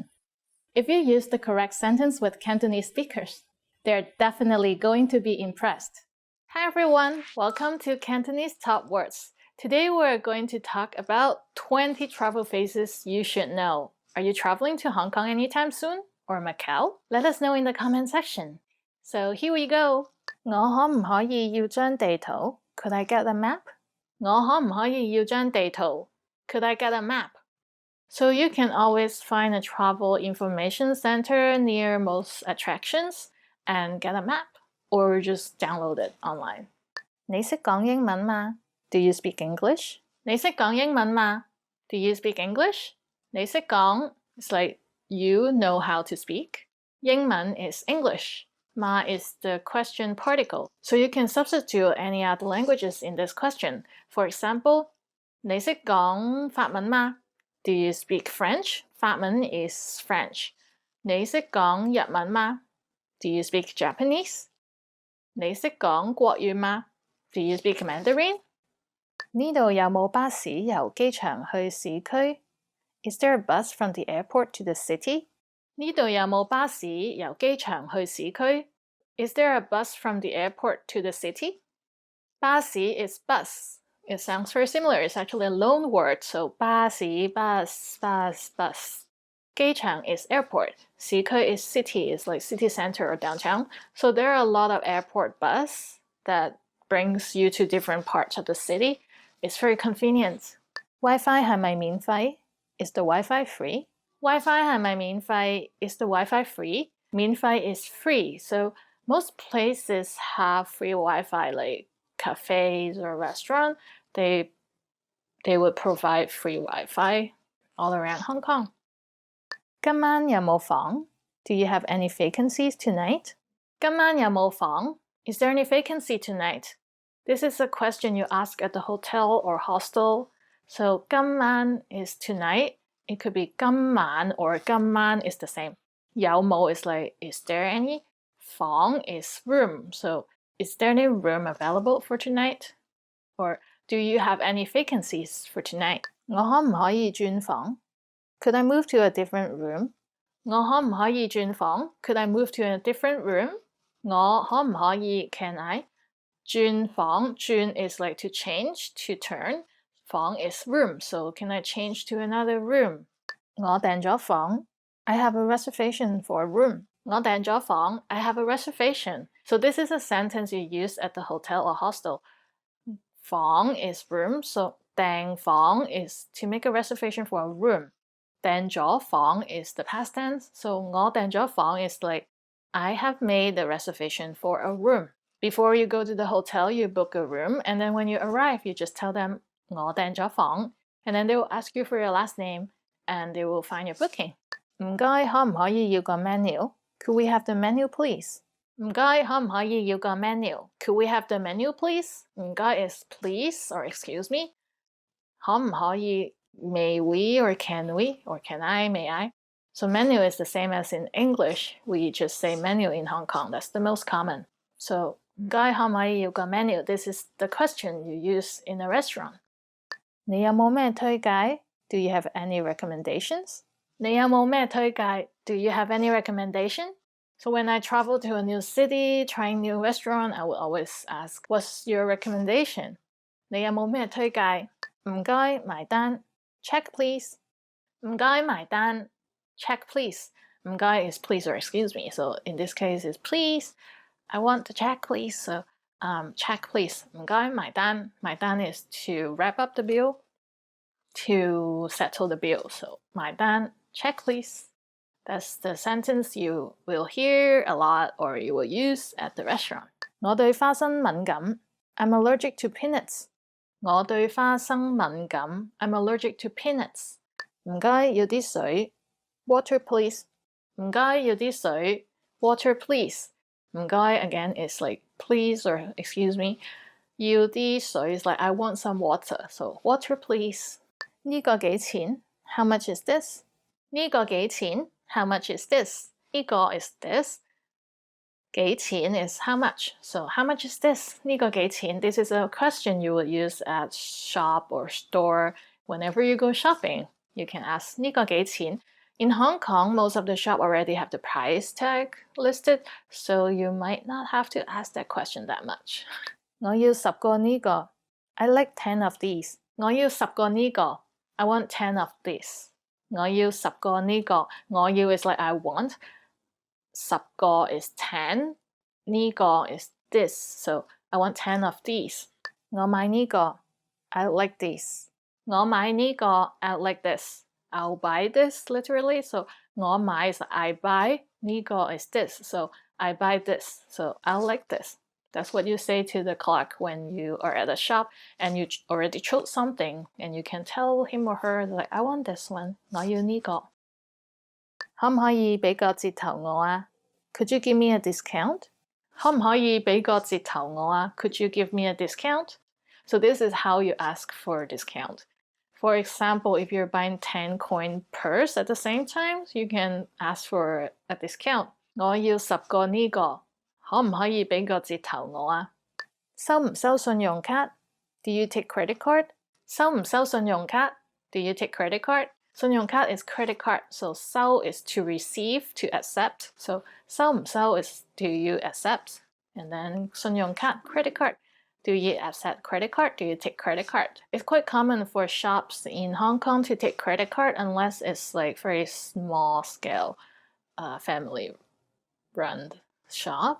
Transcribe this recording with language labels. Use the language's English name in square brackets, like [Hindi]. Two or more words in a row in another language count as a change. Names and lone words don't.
[English] If you use the correct sentence with Cantonese speakers, they're definitely going to be impressed. Hi everyone, welcome to Cantonese Top Words. Today we're going to talk about 20 travel phrases you should know. Are you traveling to Hong Kong anytime soon? Or Macau? Let us know in the comment section. So here we go. [Cantonese] 我可唔可以要張地圖? [English] Could I get a map? [Cantonese] 我可唔可以要張地圖? [English] Could I get a map? So you can always find a travel information center near most attractions and get a map, or just download it online. [Cantonese] 你識講英文嗎? [English] Do you speak English? [Cantonese] 你識講英文嗎? [English] Do you speak English? [Cantonese] 你識講 [English] is like you know how to speak. 英文 is English. Ma is the question particle, so you can substitute any other languages in this question. For example, [Cantonese] 你識講法文嗎? [English] Do you speak French? 法文 is French. [Cantonese] 你識講日文嗎? [English] Do you speak Japanese? [Cantonese] 你識講國語嗎? [English] Do you speak Mandarin? [Cantonese] 呢度有冇巴士由機場去市區? [English] Is there a bus from the airport to the city? [Cantonese] 呢度有冇巴士由機場去市區? [English] Is there a bus from the airport to the city? 巴士 is bus. It sounds very similar. It's actually a loan word. So 巴士 bus. 機場 is airport. 市區 is city. It's like city center or downtown. So there are a lot of airport bus that brings you to different parts of the city. It's very convenient. [Cantonese] Wi-Fi 係咪免費? [English] Is the Wi-Fi free? [Cantonese] Wi-Fi 係咪免費? [English] Is the Wi-Fi free? 免費 is free. So most places have free Wi-Fi, like cafes or restaurants. They would provide free Wi-Fi all around Hong Kong. [Cantonese] 今晚有冇房? [English] Do you have any vacancies tonight? [Cantonese] 今晚有冇房? [English] Is there any vacancy tonight? This is a question you ask at the hotel or hostel. So 今晚 is tonight. It could be 今晚 or 今晚 is the same. [Cantonese] 有冇 [English] is like, is there any? 房 is room. So is there any room available for tonight? Or do you have any vacancies for tonight? [Cantonese] 我可唔可以轉房? [English] Could I move to a different room? [Cantonese] 我可唔可以轉房? [English] Could I move to a different room? [Cantonese] 我可唔可以 [English] can I? [Cantonese] 轉房 轉 [English] is like to change, to turn. 房 is room, so can I change to another room? [Cantonese] 我訂咗房. [English] I have a reservation for a room. [Cantonese] 我訂咗房. [English] I have a reservation. So this is a sentence you use at the hotel or hostel. 房 is room, so 訂房 is to make a reservation for a room. [Cantonese] 訂咗房 [English] is the past tense, so [Cantonese] 我訂咗房 [English] is like I have made a reservation for a room. Before you go to the hotel, you book a room, and then when you arrive, you just tell them [Cantonese] 我訂咗房, [English] and then they will ask you for your last name, and they will find your booking. [Cantonese] 唔該，可唔可以要個 menu? [English] Could we have the menu, please? [Cantonese] 唔該，可唔可以要個 menu? [English] Could we have the menu, please? 唔該 is please or excuse me. [Cantonese] 可唔可以 [English] may we or can we or can I, may I? So menu is the same as in English. We just say menu in Hong Kong. That's the most common. So [Cantonese] 唔該，可唔可以要個 menu? [English] This is the question you use in a restaurant. [Cantonese] 你有冇咩推介? [English] Do you have any recommendations? [Cantonese] 你有冇咩推介? [English] Do you have any recommendation? So when I travel to a new city, trying new restaurant, I will always ask, what's your recommendation? [Cantonese] 你有冇咩推介? 唔該，埋單. [English] Check please. [Cantonese] 唔該，埋單. [English] Check please. 唔該 is please or excuse me. So in this case is please. I want to check please. So check please. [Cantonese] 唔該，埋單. [English] 埋單 is to wrap up the bill, to settle the bill. [Cantonese] So 埋單, [English] check please. That's the sentence you will hear a lot or you will use at the restaurant. [Cantonese] 我對花生敏感. [English] I'm allergic to peanuts. [Cantonese] 我對花生敏感. [English] I'm allergic to peanuts. [Cantonese] 唔該，要啲水. [English] Water please. [Cantonese] 唔該，要啲水. [English] Water please. 唔該 again is like please or excuse me. [Cantonese] 要啲水 [English] is like I want some water. So water please. [Cantonese] 呢個幾錢? [English] How much is this? [Cantonese] 呢個幾錢? [English] How much is this? 呢個 is this. 幾錢 is how much. So how much is this? [Cantonese] 呢個幾錢? [English] This is a question you would use at shop or store. Whenever you go shopping, you can ask [Cantonese] 呢個幾錢? [English] In Hong Kong, most of the shop already have the price tag listed, so you might not have to ask that question that much. [Cantonese] 我要10個呢個. [English] I like 10 of these. [Cantonese] 我要10個呢個. [English] I want 10 of this. [Cantonese] 我要10個呢個. 我要 [English] is like I want. 10 個 is 10. 呢個 is this. So I want 10 of these. [Cantonese] 我買呢個. [English] I like these. [Cantonese] 我買呢個. [English] I like this. I'll buy this literally. So [Cantonese] 我買 [English] is I buy. 呢個 is this. So I buy this. So I like this. That's what you say to the clerk when you are at a shop and you already chose something and you can tell him or her like I want this one. [Cantonese] 我要呢個. 可唔可以俾個折頭我啊? [English] Could you give me a discount? [Cantonese] 可唔可以俾個折頭我啊？ [English] Could you give me a discount? So this is how you ask for a discount. For example, if you're buying 10-coin purse at the same time, you can ask for a discount. [Cantonese] 我要10個呢個，可唔可以俾個折頭我啊？收唔收信用卡？ [English] Do you take credit card? [Cantonese] 收唔收信用卡？ [English] Do you take credit card? 信用卡 is credit card, so 收 is to receive, to accept. So [Cantonese] 收唔收 [English] is do you accept? And then 信用卡 credit card. Do you accept credit card? Do you take credit card? It's quite common for shops in Hong Kong to take credit card unless it's like very small scale family run shop.